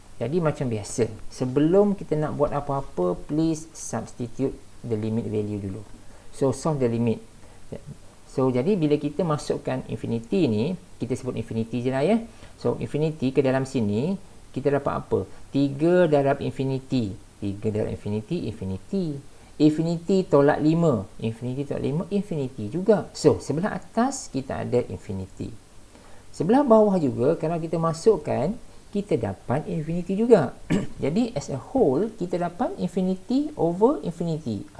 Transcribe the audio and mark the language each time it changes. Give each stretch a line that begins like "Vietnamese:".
Malay: Jadi macam biasa, sebelum kita nak buat apa-apa,
English: please substitute the limit value
Malay: dulu.
English: So solve the limit.
Malay: So jadi bila kita masukkan infinity ni, kita sebut infinity je lah ya. So infinity ke dalam sini, kita dapat apa? 3 darab infinity. 3 darab infinity, infinity. Infinity tolak 5. Infinity tolak 5, infinity juga. So, sebelah atas kita ada infinity. Sebelah bawah juga, kalau kita masukkan, kita dapat infinity juga. Jadi,
English: as a whole,
Malay: kita dapat infinity over infinity.